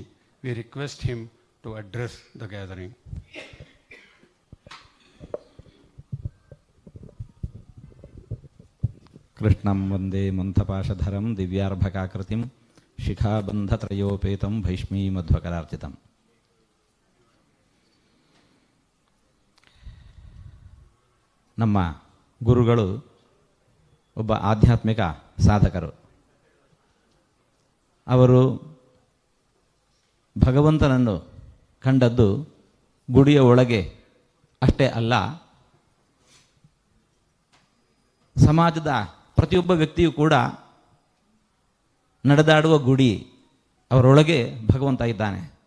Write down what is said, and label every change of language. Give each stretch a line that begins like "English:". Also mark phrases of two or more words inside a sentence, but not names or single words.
English: We request him to address the gathering.
Sanskrit: कृष्णं वन्दे मन्तपाशधरं दिव्यार्भककृतिम् ಶಿಖಾಬಂಧತ್ರಯೋಪೇತಂ ಭೈಷ್ಮೀ ಮಧ್ವಕರಾರ್ಚಿತಂ.
Kannada: ನಮ್ಮ ಗುರುಗಳು ಒಬ್ಬ ಆಧ್ಯಾತ್ಮಿಕ ಸಾಧಕರು. ಅವರು ಭಗವಂತನನ್ನು ಕಂಡದ್ದು ಗುಡಿಯ ಒಳಗೆ ಅಷ್ಟೇ ಅಲ್ಲ, ಸಮಾಜದ ಪ್ರತಿಯೊಬ್ಬ ವ್ಯಕ್ತಿಯೂ ಕೂಡ ನಡೆದಾಡುವ ಗುಡಿ, ಅವರೊಳಗೆ ಭಗವಂತ ಇದ್ದಾನೆ.